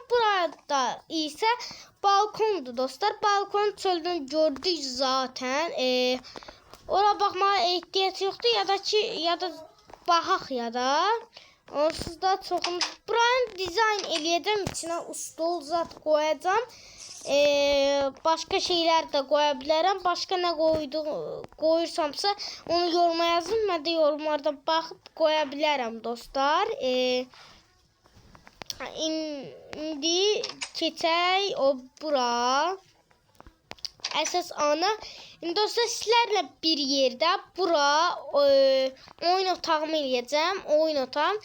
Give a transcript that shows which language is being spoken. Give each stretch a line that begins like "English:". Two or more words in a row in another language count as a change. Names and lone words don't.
Azerbaijani: Burada isə balkondur dostlar. Balkon çöldən gördük zaten. Ora baxmağa ehtiyac yoxdur ya da baxaq ya da. Onsuz da çoxumuz. Buranı dizayn eləyəcəm. İçinə stol zat qoyacam.
Turkish: Başka şeyler de koyabilirim. Başka ne koyursamsa onu yoruma yazın. Ben de yorumlarda bakıp koyabilirim dostlar.
Azerbaijani: İndi keçək o bura. Əsas ana. İndi dostlar sizlərlə bir yerdə bura oyun otağımı eləyəcəm. Oyun otağım.